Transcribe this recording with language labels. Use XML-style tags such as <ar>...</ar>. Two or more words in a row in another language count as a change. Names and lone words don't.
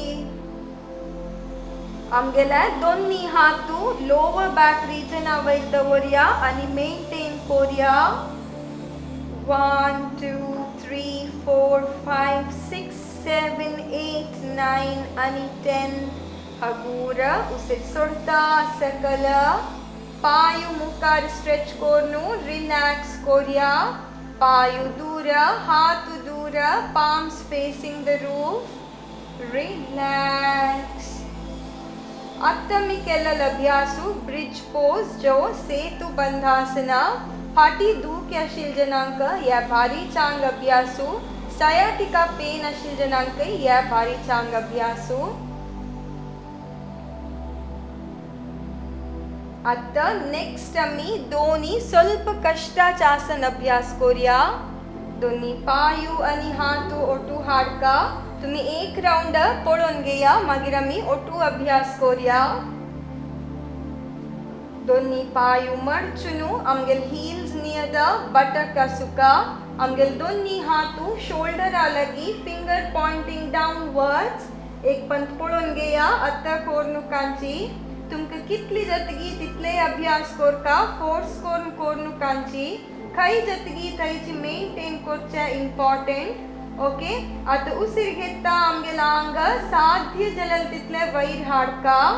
<kok>आमगेले दोन्ही हातू</kok> <en>lower back region</en> <kok>वयर दवरया आणि मेंटेन करूया 1 2 3 4 5 6 7 8 9 आणि 10 हगूर उसिर सोडता सकल पायू मुखार स्ट्रेच करून रिलॅक्स करूया पायू दूर हात दूर</kok> <en>palms facing the roof relax</en> <kok>आता मी केलेला अभ्यासू</kok> <en>bridge pose</en> <kok>जो सेतु बंधासना फाटी दुख आशिल जनांक या भारी चांग अभ्यासू</kok> <en>sciatica pain</en> <kok>आशिल जनांक या भारी चांग अभ्यासू आता नेक्स्ट आम्ही दोन्ही स्वल्प कष्टाचे आसन अभ्यास करूया दोन्ही पायू आणि हातू ओटू हाडका तुम्ही एक राउंड पळून घेया मागीर आम्ही ओटू अभ्यास करूया दोन्ही पायू मडचुनू आमगेल</kok> <en>heels near the buttock</en> <kok>आसुका आमगेल दोन्ही हातू शोल्डर लगी</kok> <en>finger pointing downwards</en> <kok>एक पंत पळून घेया आता कोरनुकांची तुमका कितली जतगी तितले अभ्यास कोरका फोर्स करून कोरनुकांची खई जतगी थंयची मेंटेन करचे</kok> <en>important okay</en> <kok>आता उसिर घेता आमगेला अंग साध्य जलल तितले वयर हाडका</kok>